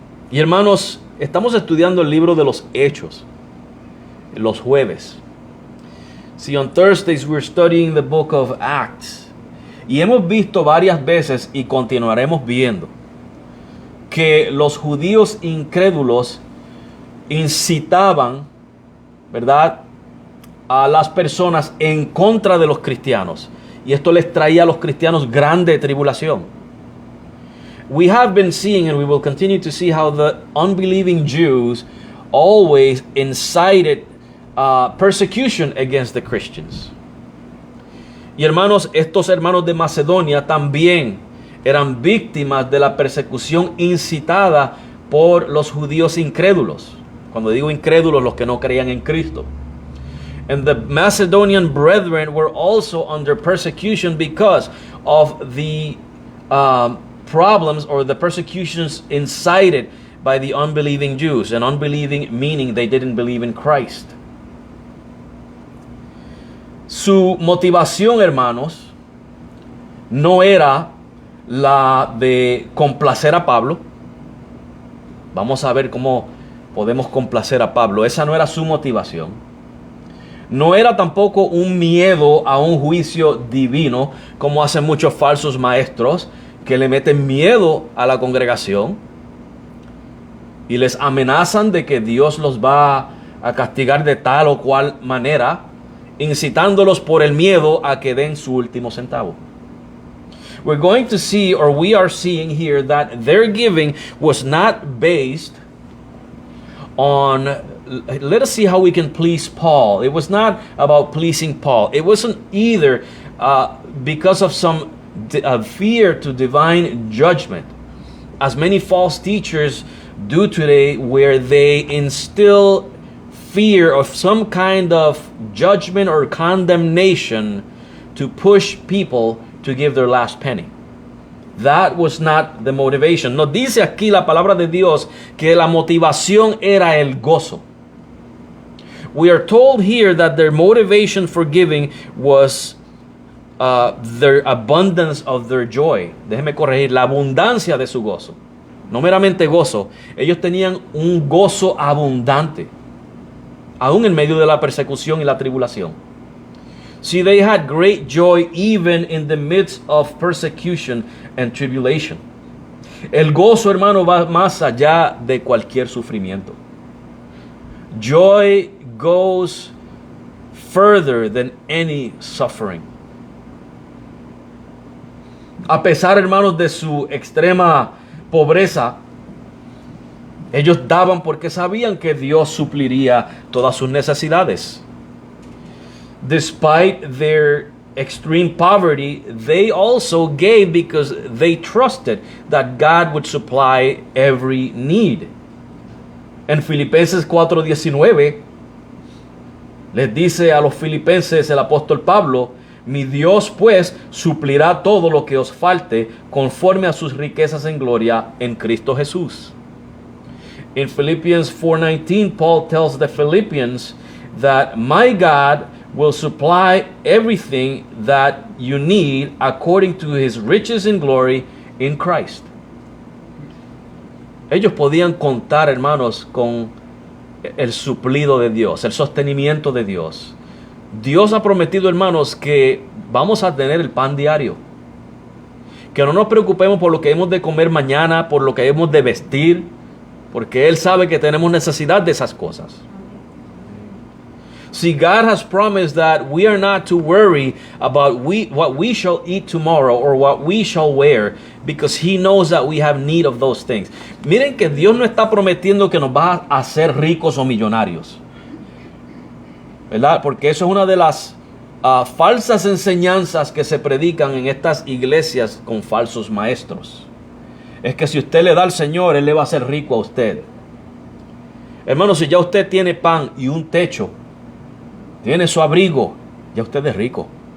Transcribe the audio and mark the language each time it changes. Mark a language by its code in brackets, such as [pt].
[es] Y hermanos, estamos estudiando el libro de los Hechos, los jueves. [en] See, on Thursdays we're studying the book of Acts. [es] Y hemos visto varias veces y continuaremos viendo que los judíos incrédulos incitaban, ¿verdad?, a las personas en contra de los cristianos. Y esto les traía a los cristianos grande tribulación. [en] We have been seeing, and we will continue to see, how the unbelieving Jews always incited persecution against the Christians. [es] Y hermanos, estos hermanos de Macedonia también eran víctimas de la persecución incitada por los judíos incrédulos. Cuando digo incrédulos, los que no creían en Cristo. [en] And the Macedonian brethren were also under persecution because of the problems or the persecutions incited by the unbelieving Jews. And unbelieving meaning they didn't believe in Christ. [es] Su motivación, hermanos, no era la de complacer a Pablo. Vamos a ver cómo podemos complacer a Pablo. Esa no era su motivación. No era tampoco un miedo a un juicio divino, como hacen muchos falsos maestros que le meten miedo a la congregación y les amenazan de que Dios los va a castigar de tal o cual manera, incitándolos por el miedo a que den su último centavo. [en] We're going to see, or we are seeing here, that their giving was not based on let us see how we can please Paul. It was not about pleasing Paul. It wasn't either because of some fear to divine judgment, as many false teachers do today, where they instill fear of some kind of judgment or condemnation to push people to give their last penny. That was not the motivation. [es] Nos dice aquí la palabra de Dios que la motivación era el gozo. [en] We are told here that their motivation for giving was their abundance of their joy. [es] Déjeme corregir, la abundancia de su gozo. No meramente gozo. Ellos tenían un gozo abundante, aún en medio de la persecución y la tribulación. [en] See, they had great joy even in the midst of persecution and tribulation. [es] El gozo, hermano, va más allá de cualquier sufrimiento. [en] Joy goes further than any suffering. [es] A pesar, hermanos, de su extrema pobreza, ellos daban porque sabían que Dios supliría todas sus necesidades. [en] Despite their extreme poverty, they also gave because they trusted that God would supply every need. [es] En Filipenses 4:19 les dice a los filipenses el apóstol Pablo: mi Dios pues suplirá todo lo que os falte conforme a sus riquezas en gloria en Cristo Jesús. [en] In Philippians 4:19, Paul tells the Philippians that my God will supply everything that you need according to his riches in glory in Christ. [es] Ellos podían contar, hermanos, con el suplido de Dios, el sostenimiento de Dios. Dios ha prometido, hermanos, que vamos a tener el pan diario. Que no nos preocupemos por lo que hemos de comer mañana, por lo que hemos de vestir, porque Él sabe que tenemos necesidad de esas cosas. [en] See, God has promised that we are not to worry about what we shall eat tomorrow or what we shall wear, because He knows that we have need of those things. [es] Miren que Dios no está prometiendo que nos va a hacer ricos o millonarios, ¿verdad? Porque eso es una de las falsas enseñanzas que se predican en estas iglesias con falsos maestros. Es que si usted le da al Señor, Él le va a hacer rico a usted. Hermano, si ya usted tiene pan y un techo, tiene su abrigo, ya usted es rico.